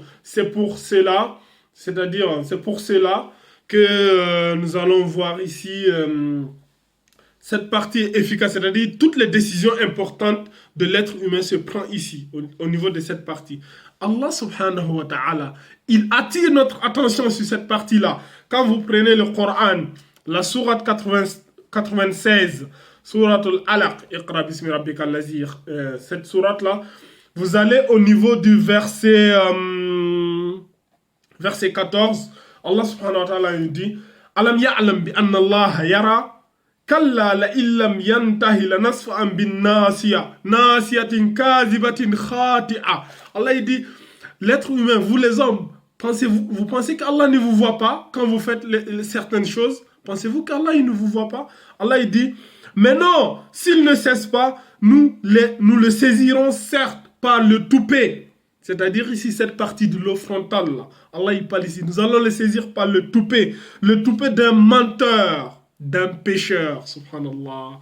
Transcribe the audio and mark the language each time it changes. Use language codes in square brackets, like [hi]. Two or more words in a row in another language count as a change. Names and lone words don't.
[fr] C'est pour cela, que nous allons voir ici cette partie efficace, c'est-à-dire toutes les décisions importantes de l'être humain se prennent ici, au niveau de cette partie. Allah [ar] سبحانه وتعالى, [fr] il attire notre attention sur cette partie-là. Quand vous prenez le Coran, la sourate 96, sourate al-Alaq, [ar] اقرأ باسم ربك الذي, [fr] cette sourate-là, vous allez au niveau du verset 14, [ar] الله سبحانه وتعالى dit ألم يعلم بأن الله يرى كلا لئن لم ينته لنسفعا بالناصية ناصية كاذبة خاطئة. [fr] Allah il dit, l'être humain, vous les hommes, vous pensez qu'Allah ne vous voit pas quand vous faites certaines choses? Pensez-vous qu'Allah il ne vous voit pas? Allah il dit, mais non, s'il ne cesse pas, nous le saisirons certes par le toupet. C'est-à-dire ici cette partie de l'eau frontale là. Allah il parle ici, nous allons le saisir par le toupet d'un menteur, d'un pécheur, subhanallah.